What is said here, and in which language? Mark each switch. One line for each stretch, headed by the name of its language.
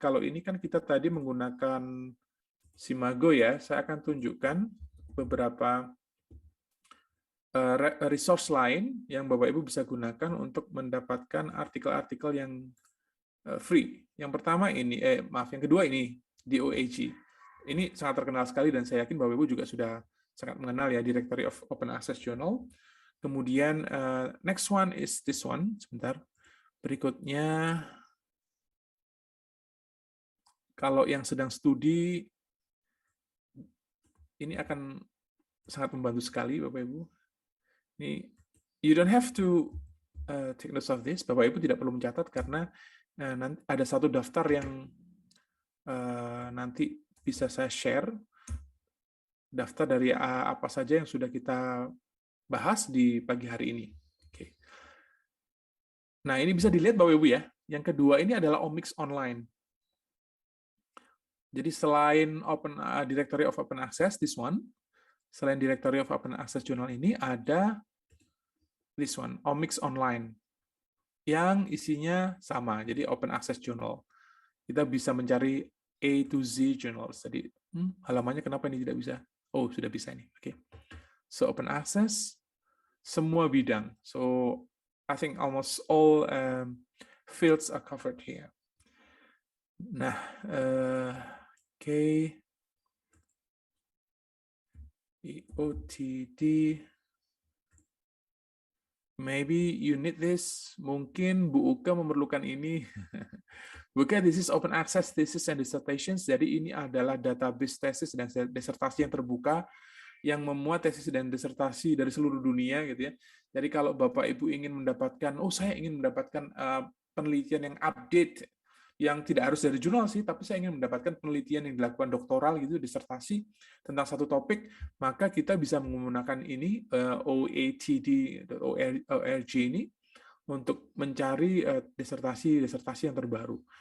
Indonesian: Kalau ini kan kita tadi menggunakan Simago ya, saya akan tunjukkan beberapa resource lain yang Bapak Ibu bisa gunakan untuk mendapatkan artikel-artikel yang free. Yang pertama ini, yang kedua ini, DOAG. Ini sangat terkenal sekali dan saya yakin Bapak Ibu juga sudah sangat mengenal ya, Directory of Open Access Journal.
English: Kemudian next one is this one.
Indonesian: Sebentar. Berikutnya, kalau yang sedang studi, ini akan sangat membantu sekali, Bapak Ibu.
English: Ini, you don't have to take notes of this.
Indonesian: Bapak Ibu tidak perlu mencatat karena nanti ada satu daftar yang nanti bisa saya share, daftar dari apa saja yang sudah kita bahas di pagi hari ini. Oke. Nah, ini bisa dilihat Bapak Ibu ya. Yang kedua ini adalah Omics Online. Jadi selain Directory of Open Access,
English: this one,
Indonesian: selain Directory of Open Access Journal ini, ada this one, Omics Online, yang isinya sama, jadi Open Access Journal. Kita bisa mencari A to Z journals. Jadi halamannya kenapa ini tidak bisa? Oh, sudah bisa ini. Oke. So Open Access, semua bidang.
English: So I think almost all fields are covered here.
Indonesian: Nah, oke. OTD.
English: Maybe you need this.
Indonesian: Mungkin Bu Uka memerlukan ini.
English: Bu Uka, this is open access thesis and dissertations.
Indonesian: Jadi ini adalah database tesis dan disertasi yang terbuka yang memuat tesis dan disertasi dari seluruh dunia gitu ya. Jadi kalau Bapak Ibu ingin mendapatkan, saya ingin mendapatkan penelitian yang update, yang tidak harus dari jurnal sih, tapi saya ingin mendapatkan penelitian yang dilakukan doktoral gitu, disertasi tentang satu topik, maka kita bisa menggunakan ini OATD.org ini untuk mencari disertasi yang terbaru.